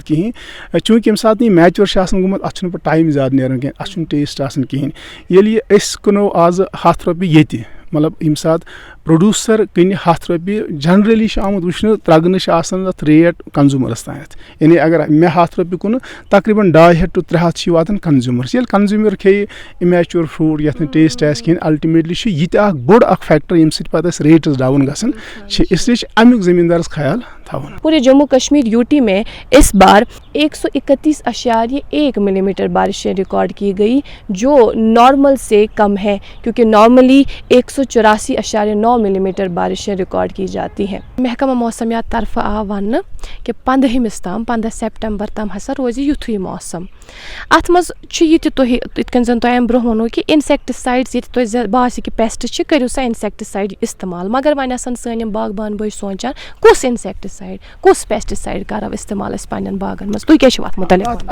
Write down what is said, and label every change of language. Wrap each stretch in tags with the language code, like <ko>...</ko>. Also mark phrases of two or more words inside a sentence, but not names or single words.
<ks>کِہینۍ چوٗنٛکہِ ییٚمہِ ساتہٕ نہٕ یہِ میچور چھُ آسان گوٚمُت اَتھ چھُنہٕ پَتہٕ ٹایم زیادٕ نیران کینٛہہ اَتھ چھُنہٕ ٹیسٹ آسان کِہینۍ ییٚلہِ یہِ أسۍ کٕنو آزٕ 100 رۄپیہِ ییٚتہِ مطلب ییٚمہِ ساتہٕ پرٛوڈوٗسر کٕنہِ 100 رۄپیہِ جنرلی چھُ آمُت وٕچھنہٕ ترٛگنہٕ چھِ آسان اَتھ ریٹ کنزیوٗمرس تانٮ۪تھ یعنی اگر مےٚ 100 رۄپیہِ کُنہٕ تقریٖبن 250 to 300 چھِ واتان کنزیوٗمرس ییٚلہِ کنزیوٗمر کھیٚیہِ</ks> <en>immature fruit</en> <ks>یَتھ نہٕ ٹیسٹ آسہِ کِہینۍ الٹِمیٹلی چھُ یہِ تہِ اکھ بوٚڑ اکھ فیکٹر ییٚمہِ سۭتۍ پتہٕ اَسہِ ریٹٕس ڈاوُن گژھان چھِ اسلیے چھِ امیُک زٔمیٖندارس خیال تھاوُن.</ks> <ur>پورے جموں کشمیر یوٹی میں اس بار 131.1 ملی میٹر بارشیں ریکارڈ کی گئی جو نارمل سے کم ہے کیونکہ نارملی 184.9 ملی میٹر بارشیں ریکارڈ کی جاتی ہیں.</ur> <ks>محکمہ موسمیات طرف آو وننہٕ کہ 15 سپٹمبر تام ہسا روزِ یُتھُے موسم. اتھ منٛز چھُ یہِ تہِ تُہۍ یِتھ کٔنۍ زن تۄہہِ امہِ برونٛہہ ووٚنوٕ کہِ انسیکٹِسایڈٕز ییٚتہِ تۄہہِ باسہِ کہِ پیسٹ چھِ کٔرِو سا انسیکٹِسایڈ استعمال مگر وۄنۍ آسان سٲنۍ یِم باغبان بٲے سونٛچان کُس انسیکٹِسایڈ کُس پیسٹِسایڈ کرو استعمال أسۍ پننٮ۪ن باغن منٛز تُہۍ کیٛاہ چھِو اتھ متعلق</ks>